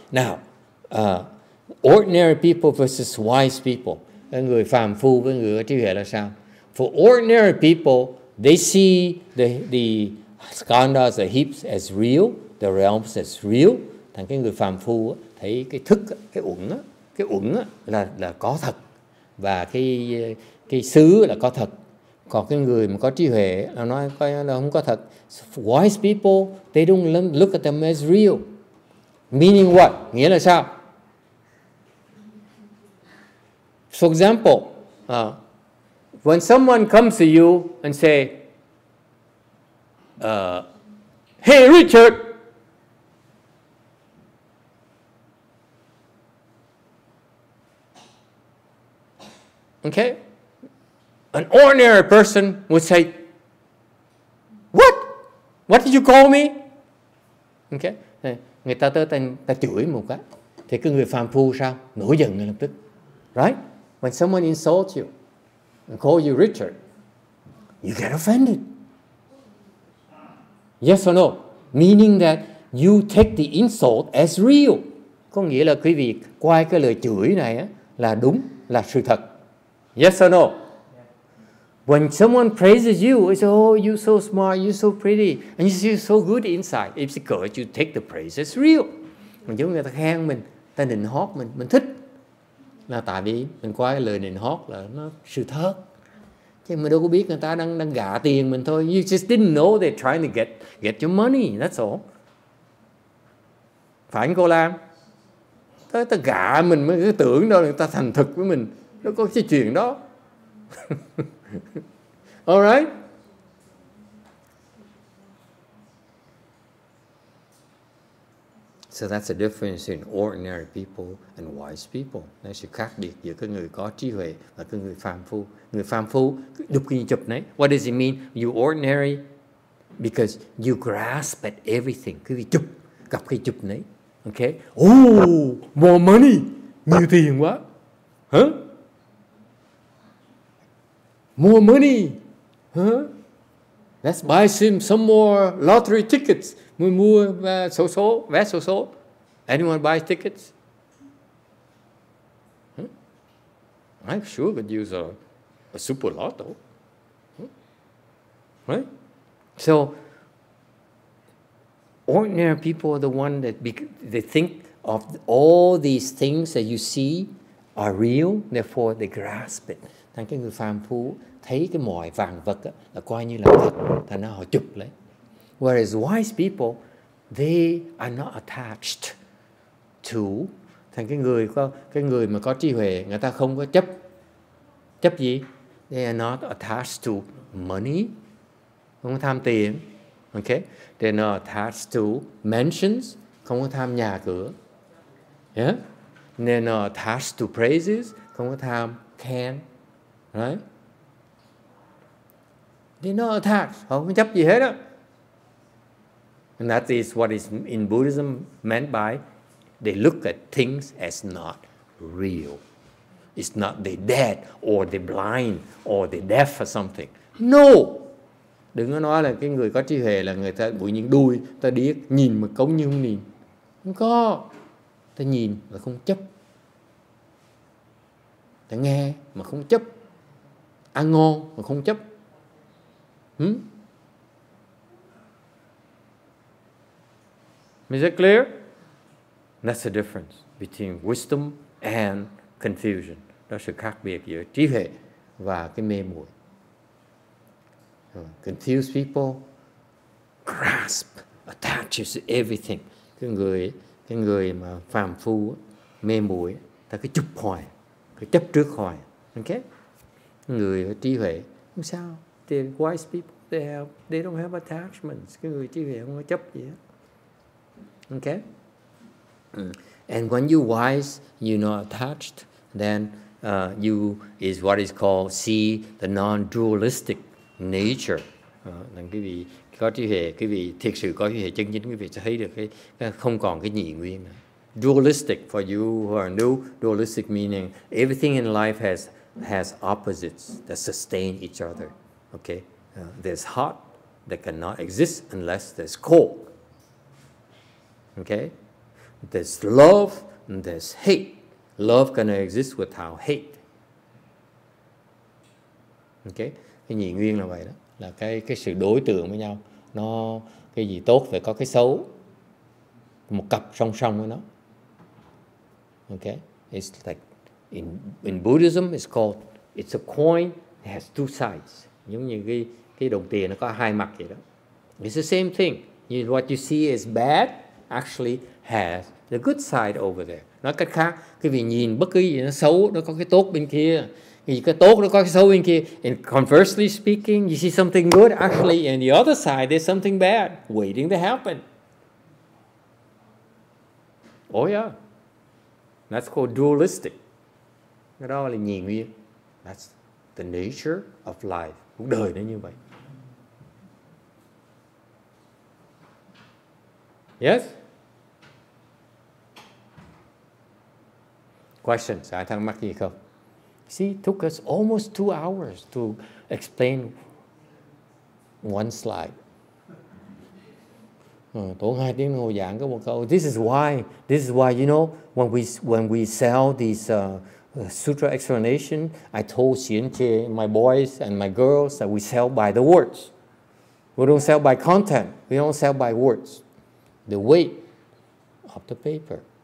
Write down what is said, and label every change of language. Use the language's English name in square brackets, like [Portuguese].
[English] Now, ordinary people versus wise people. [Vietnamese] Người phàm phu với người có trí huệ là sao? [English] For ordinary people, they see the skandhas, the heaps as real, the realms as real. [Vietnamese] Thành cái người phàm phu thấy cái thức, cái uẩn là có thật, và cái xứ là có thật. Còn cái người mà có trí huệ là nói coi là không có thật. [English] Wise people, they don't look at them as real. Meaning what? [Vietnamese] Nghĩa là sao? [English] For example, when someone comes to you and say, hey Richard, Okay? An ordinary person would say, What? What did you call me? Okay? [Vietnamese] Người ta tới ta chửi một cái. Thì cái người phàm phu sao? Nổi giận ngay lập tức. Right? [English] When someone insults you and call you Richard, you get offended. Yes or no? Meaning that you take the insult as real. [Vietnamese] Có nghĩa là quý vị coi cái lời chửi này á, là đúng, là sự thật. [English] Yes or no? When someone praises you, it's oh, you're so smart, you're so pretty, and you're so good inside. It's because you take the praise as real. [Vietnamese] Mình giống người ta khen mình, ta nịnh hót mình thích. Là tại vì mình coi cái lời nịnh hót là nó sự thật. Chứ mình đâu có biết người ta đang gạ tiền mình thôi. [English] You just didn't know they're trying to get your money, that's all. [Vietnamese] Phải anh cô Lam? Ta gạ mình mới cứ tưởng đâu người ta thành thực với mình. Đâu có cái chuyện đó. [English] Alright? So that's the difference in ordinary people and wise people. [Vietnamese] Đó là sự khác biệt giữa cái người có trí huệ và cái người phàm phu. Người phàm phu đục cái chụp này. [English] What does it mean? You ordinary because you grasp at everything. [Vietnamese] Cái chụp, gặp cái chụp này. [English] Okay? Oh, more money. [Vietnamese] Nhiều tiền quá. Hả? [English] More money. Huh? Let's buy some more lottery tickets. [Vietnamese] Mua vé số. [English] Anyone buy tickets? Huh? I sure could use a super lotto. Huh? Right? So, ordinary people are the one that they think of all these things that you see are real, therefore they grasp it. [Vietnamese] Thành cái người phàm phu thấy cái mọi vàng vật đó, là coi như là thật, thành ra họ chụp lấy. [English] Whereas wise people, they are not attached to. [Vietnamese] Thành cái người mà có trí huệ, người ta không có chấp gì? [English] They are not attached to money, [Vietnamese] không có tham tiền. [English] Okay? They're not attached to mansions, [Vietnamese] không có tham nhà cửa. [English] Yeah? They're not attached to praises, [Vietnamese] không có tham khen. [English] Right? They're not attached, [Vietnamese] họ không chấp gì hết á. [English] And that is what is in Buddhism meant by they look at things as not real. It's not they're dead or they're blind or they're deaf or something. No! [Vietnamese] Đừng có nói là cái người có trí huệ là người ta bụi những đuôi, ta điếc, nhìn mà cống như không nhìn. Không có. Ta nhìn mà không chấp. Ta nghe mà không chấp. Ăn ngon mà không chấp. [English] Is that clear? That's the difference between wisdom and confusion. [Vietnamese] Đó là sự khác biệt giữa trí huệ và cái mê muội. [English] Confused people grasp, attaches to everything. [Vietnamese] Cái người mà phàm phu, mê muội, ta cứ chụp hoài, cứ chấp trước hoài. Okay? Người trí huệ không sao. [English] The wise people, they don't have attachments. [Vietnamese] Cái người trí huệ không có chấp gì hết. [English] Okay? And when you're wise, you're not attached, then you is what is called see the non-dualistic nature. [Vietnamese] Quý vị có trí huệ, quý vị thiệt sự có trí huệ chân chính, quý vị sẽ thấy được cái không còn cái nhị nguyên nữa. [English] Dualistic, for you who are new, dualistic meaning everything in life has opposites that sustain each other. Okay? There's hot that cannot exist unless there's cold. Okay? There's love and there's hate. Love cannot exist without hate. Okay? [Vietnamese] Cái nhị nguyên là vậy đó, là cái sự đối tượng với nhau. Nó cái gì tốt phải có cái xấu, một cặp song song với nó. [English] Okay? It's like in Buddhism it's called, it's a coin that has two sides. [Vietnamese] Giống như cái đồng tiền nó có hai mặt vậy đó. [English] It's the same thing. What you see is bad actually has the good side over there. [Vietnamese] Nói cách khác, cái vị nhìn bất cứ gì nó xấu, nó có cái tốt bên kia. Cái tốt nó có cái xấu bên kia. [English] And conversely speaking, you see something good, actually in the other side there's something bad waiting to happen. Oh yeah. That's called dualistic. [Vietnamese] Cái đó là nhị nguyên. [English] That's the nature of life. [Vietnamese] Cuộc đời nó như vậy. [English] Yes? Questions? [Vietnamese] Ai thắc mắc gì không? [English] See, it took us almost 2 hours to explain one slide. [Vietnamese] Tốn 2 tiếng ngồi giảng có một câu. [English] This is why, you know, when we sell these sutra explanation, I told Xianqie, my boys and my girls, that we sell by the words. We don't sell by content. We don't sell by words. The weight of the paper.